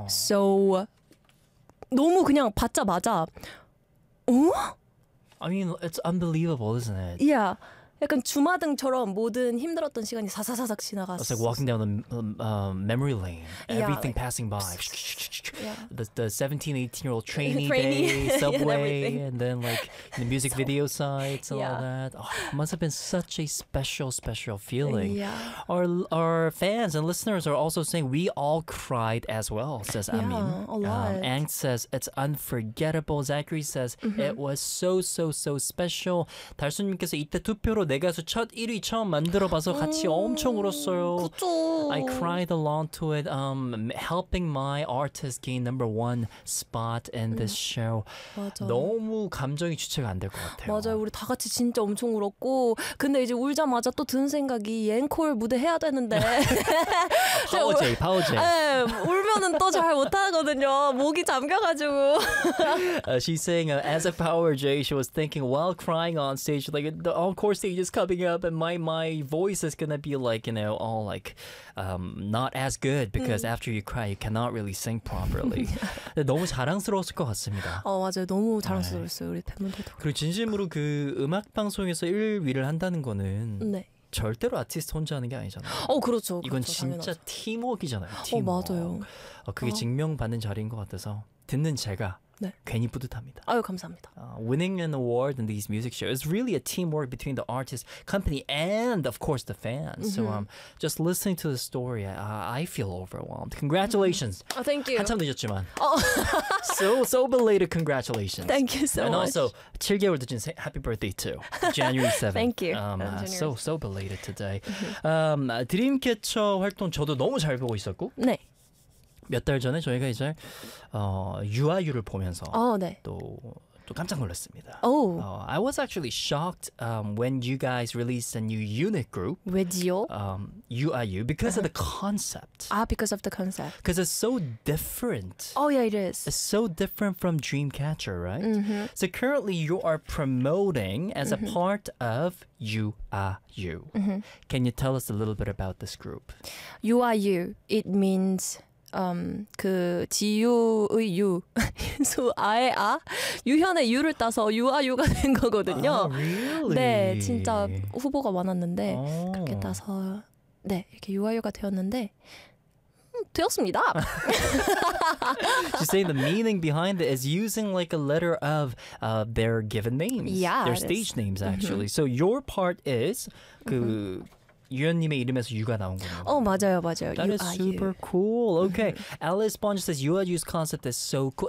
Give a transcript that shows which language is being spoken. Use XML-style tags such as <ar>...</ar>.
<ko>So, 너무 그냥 받자마자 어?</ko> <en>I mean, it's unbelievable, isn't it? Yeah.</en> <ko>약간 주마등처럼 모든 힘들었던 시간이 사사사삭 지나갔어.</ko> <en>It's like walking down the memory lane. Everything yeah, passing by. Yeah. The 17, 18-year-old trainee day, subway, and then like the music so, video sites and yeah. all that. Oh, must have been such a special, special feeling. Yeah. Our fans and listeners are also saying we all cried as well, says yeah, Amin. A lot. Ang says it's unforgettable. Zachary says mm-hmm. it was so, so, so special.</en> <ko>달순님께서 이때 투표로 내 가수 첫 1위 처음 만들어봐서 같이 엄청 울었어요. 그쵸.</ko> <en>I cried along to it, helping my artist gain number one spot in this show.</en> <ko>맞아. 너무 감정이 주체가 안 될 것 같아요. 맞아요. 우리 다 같이 진짜 엄청 울었고 근데 이제 울자마자 또 든 생각이 앵콜 무대 해야 되는데 파워제이 파워제이 네, 울면은 또 잘 못하거든요. 목이 잠겨가지고</ko> <en>she's saying as a power J she was thinking while crying on stage like the encore stage is coming up and my voice is gonna be like you know all like not as good because after you cry you cannot really sing properly.</en> <ko>너무 자랑스러웠을 것 같습니다. 맞아요. 너무 자랑스러웠어요. 네. 우리 팬분들도. 그리고 진심으로 그 음악 방송에서 1위를 한다는 거는 네. 절대로 아티스트 혼자 하는 게 아니잖아요. 그렇죠. 이건 그렇죠, 진짜 당연하죠. 팀워크잖아요. 팀워크. 맞아요. 그게 증명받는 자리인 것 같아서 듣는 제가 네. 괜히 뿌듯합니다. 감사합니다.</ko> <en>Winning an award in these music shows is really a teamwork between the artist, company, and of course the fans. Mm-hmm. So just listening to the story, I feel overwhelmed. Congratulations. Mm-hmm. Oh, thank you.</en> <ko>한참 늦었지만.</ko> <en>Oh. so belated congratulations. Thank you so and much. And also,</en> <ko>7개월 늦은 생</ko> <en>happy birthday too. January 7th. Thank you. So belated today. Mm-hmm.</en> <ko>Dreamcatcher 활동 저도 너무 잘 보고 있었고. 네. 몇 달 전에 저희가 이제 유아유를 보면서 네. 또 깜짝 놀랐습니다.</ko> <en>Oh. I was actually shocked when you guys released a new unit group.</en> <ko>왜지요?</ko> <en>UIU because of the concept. Because of the concept. Because it's so different. Oh yeah, it is. It's so different from Dreamcatcher, right? Mm-hmm. So currently you are promoting as mm-hmm. a part of UIU. Mm-hmm. Can you tell us a little bit about this group? UIU, it means</en> <ko>그 지유의 유 수 아의 아 유현의 유를 따서 유아유가 된 거거든요.</ko> <en>Really?</en> <ko>네, 진짜 후보가 많았는데 그렇게 따서 네 이렇게 유아유가 되었는데 되었습니다.</ko> <en>She's saying the meaning behind it is using like a letter of their given names, yeah, their stage names actually. So your part is</en> <ko>그 유현님의 이름에서 유가 나온 거예요. 맞아요, 맞아요.</ko> <en>That is super cool. Okay, Alice Sponge says UIU's concept is so cool.</en>